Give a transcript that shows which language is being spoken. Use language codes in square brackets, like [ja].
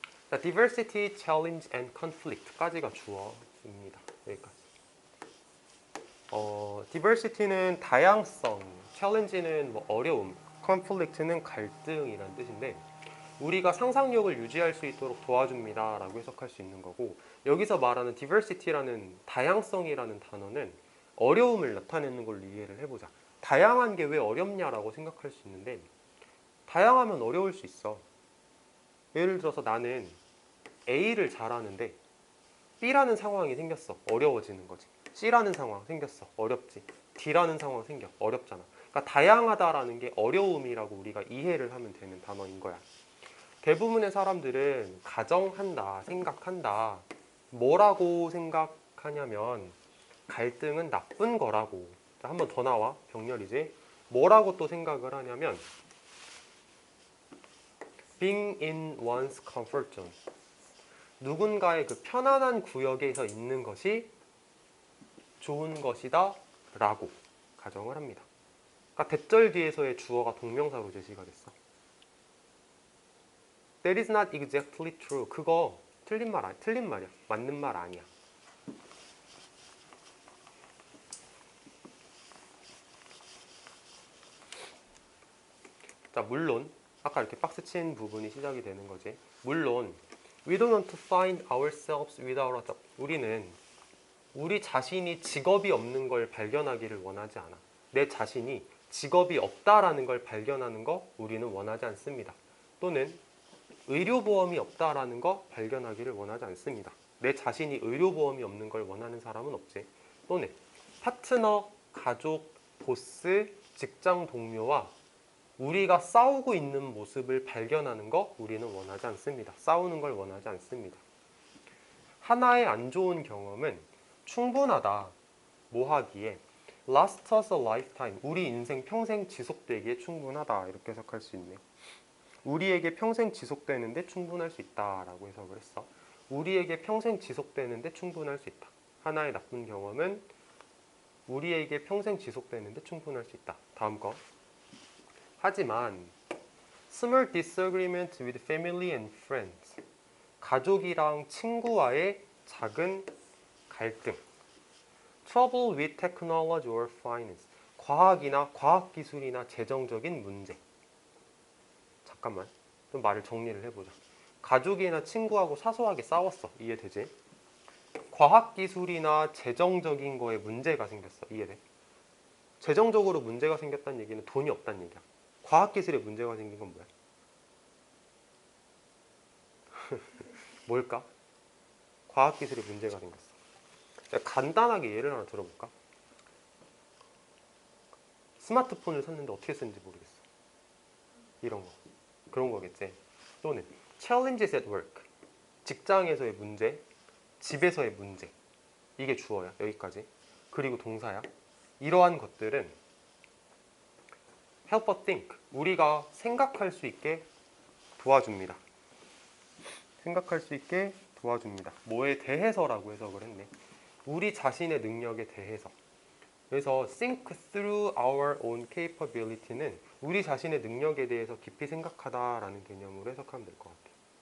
[ko] 자, diversity, challenge and conflict까지가 주어입니다. 여기까지. diversity는 다양성, challenge는 뭐 어려움, conflict는 갈등이라는 뜻인데 우리가 상상력을 유지할 수 있도록 도와줍니다 라고 해석할 수 있는 거고 여기서 말하는 diversity라는 다양성이라는 단어는 어려움을 나타내는 걸로 이해를 해보자. 다양한 게 왜 어렵냐라고 생각할 수 있는데 다양하면 어려울 수 있어. 예를 들어서 나는 A를 잘하는데 B라는 상황이 생겼어. 어려워지는 거지. C라는 상황 생겼어. 어렵지. D라는 상황 생겨. 어렵잖아. 그러니까 다양하다라는 게 어려움이라고 우리가 이해를 하면 되는 단어인 거야. 대부분의 사람들은 가정한다, 생각한다. 뭐라고 생각하냐면 갈등은 나쁜 거라고. 자, 한 번 더 나와. 병렬이지. 뭐라고 또 생각을 하냐면 [en] being in one's comfort zone. [ko] 누군가의 그 편안한 구역에서 있는 것이 좋은 것이다 라고 가정을 합니다. 그러니까 대절 뒤에서의 주어가 동명사로 제시가 됐어. [en] That is not exactly true. [ko] 그거 틀린 말이야. 맞는 말 아니야. 자, 물론 아까 이렇게 박스 친 부분이 시작이 되는 거지. 물론 [en] We don't want to find ourselves without a job. [ko] 우리는 우리 자신이 직업이 없는 걸 발견하기를 원하지 않아. 내 자신이 직업이 없다라는 걸 발견하는 거 우리는 원하지 않습니다. 또는 의료보험이 없다라는 거 발견하기를 원하지 않습니다. 내 자신이 의료보험이 없는 걸 원하는 사람은 없지. 또는 파트너, 가족, 보스, 직장 동료와 우리가 싸우고 있는 모습을 발견하는 거 우리는 원하지 않습니다. 싸우는 걸 원하지 않습니다. 하나의 안 좋은 경험은 충분하다. 뭐 하기에? [en] Last us a lifetime. [ko] 우리 인생 평생 지속되기에 충분하다. 이렇게 해석할 수 있네. 우리에게 평생 지속되는데 충분할 수 있다라고 해석을 했어. 우리에게 평생 지속되는데 충분할 수 있다. 하나의 나쁜 경험은 우리에게 평생 지속되는데 충분할 수 있다. 다음 거. 하지만 [en] small disagreement with family and friends. [ko] 가족이랑 친구와의 작은 갈등. [en] Trouble with technology or finance. [ko] 과학이나 과학기술이나 재정적인 문제. 잠깐만, 좀 말을 정리를 해보자. 가족이나 친구하고 사소하게 싸웠어. 이해되지? 과학기술이나 재정적인 거에 문제가 생겼어. 이해돼? 재정적으로 문제가 생겼다는 얘기는 돈이 없다는 얘기야. 과학기술에 문제가 생긴 건 뭐야? 뭘까? 과학기술에 문제가 생겼어. 간단하게 예를 하나 들어볼까? 스마트폰을 샀는데 어떻게 쓰는지 모르겠어. 이런 거. 그런 거겠지. 또는 [en] challenges at work. [ko] 직장에서의 문제, 집에서의 문제. 이게 주어야. 여기까지. 그리고 동사야. 이러한 것들은 [en] help us think. [ko] 우리가 생각할 수 있게 도와줍니다. 생각할 수 있게 도와줍니다. 뭐에 대해서라고 해석을 했네. 우리 자신의 능력에 대해서. 그래서 [en] think through our own capability [ko] 는 우리 자신의 능력에 대해서 깊이 생각하다라는 개념으로 해석하면 될 것 같아요.